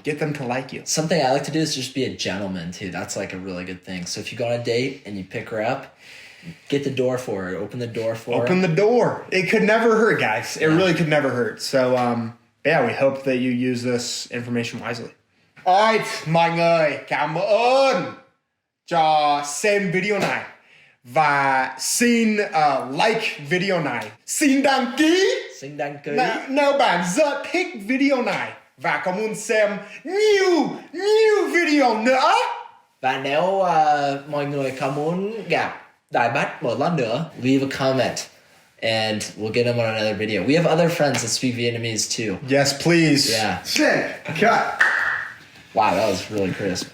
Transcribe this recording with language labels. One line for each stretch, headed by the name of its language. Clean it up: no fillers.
English: Get them to like you. Something I like to do is just be a gentleman too. That's like a really good thing. So if you go on a date and you pick her up, get the door for her. Open the door for her. Open the door. It could never hurt, guys. It really could never hurt. So, yeah, we hope that you use this information wisely.
Vietnamese: Alright, mọi người, cảm ơn cho xem video này và xin like video này. Xin đăng ký Xin đăng ký. nếu bạn rất thích video này và có muốn xem nhiều video nữa. Và nếu mọi người có muốn gặp Đại Bách một lần nữa,
English: leave a comment and we'll get them on another video. We have other friends that speak Vietnamese too. Yes, please. Yeah. Sick. Cut. Wow, that was really crisp.